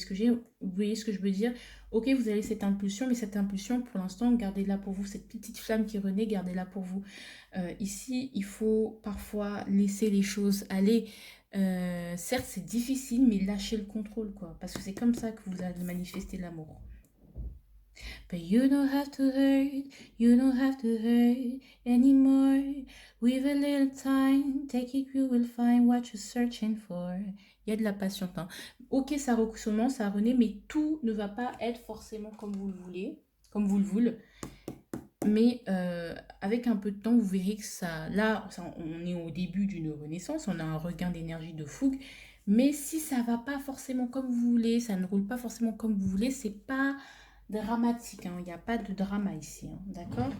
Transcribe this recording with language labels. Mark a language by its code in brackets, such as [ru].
[fr] Vous voyez ce que je veux dire? Ok, vous avez cette impulsion, mais cette impulsion, pour l'instant, gardez-la pour vous. Cette petite flamme qui renaît, gardez-la pour vous. Ici, il faut parfois laisser les choses aller. Certes, c'est difficile, mais lâchez le contrôle, quoi. Parce que c'est comme ça que vous allez manifester l'amour. [en] But you don't have to hurt, you don't have to hurt anymore. With a little time, take it, you will find what you're searching for. [fr] Il y a de la patience. Hein. Ok, ça recommence, ça renaît, mais tout ne va pas être forcément comme vous le voulez, comme vous le voulez. Mais avec un peu de temps, vous verrez que on est au début d'une renaissance, on a un regain d'énergie de fougue. Mais si ça va pas forcément comme vous voulez, ça ne roule pas forcément comme vous voulez, c'est pas dramatique, hein. Il n'y a pas de drama ici, hein. D'accord?